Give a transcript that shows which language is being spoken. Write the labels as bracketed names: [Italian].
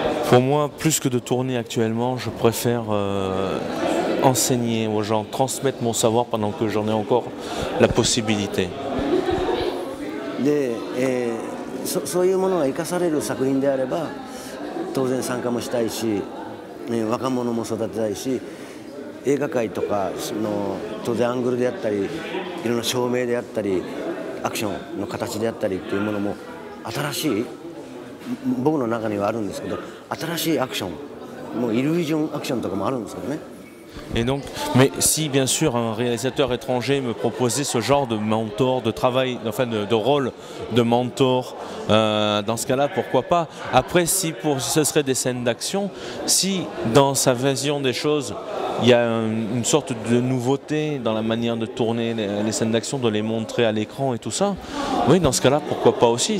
[French] Pour moi, plus que de tourner actuellement, je préfère enseigner aux gens, transmettre mon savoir pendant que j'en ai encore la possibilité. [Japanese] で、そういうものが生かされる作品であれば当然参加もしたいし、若者も育てたいし、映画界とかの当然アングルであったりいろんな照明であったりアクションの形であったりっていうものも新しい僕の中にはあるんですけど、新しいアクションもうイルージョンアクションとかもあるんですけどね。 [French] Et donc, mais si bien sûr un réalisateur étranger me proposait ce genre de mentor, de travail, enfin de rôle de mentor, dans ce cas-là, pourquoi pas. Après, si ce serait des scènes d'action, si dans sa vision des choses, il y a une sorte de nouveauté dans la manière de tourner les scènes d'action, de les montrer à l'écran et tout ça, oui, dans ce cas-là, pourquoi pas aussi.